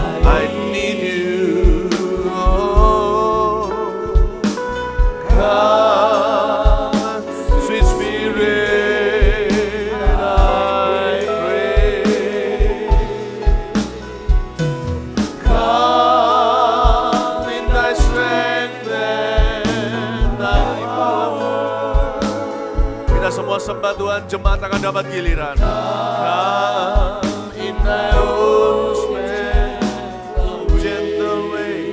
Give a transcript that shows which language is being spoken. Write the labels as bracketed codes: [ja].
[en] I need you. Oh, come, sweet Spirit. I pray. Come in thy strength and thy power. [id] Kita semua sembah Tuhan, jemaat akan dapat giliran. [en] Come in thy own strength, gentle way.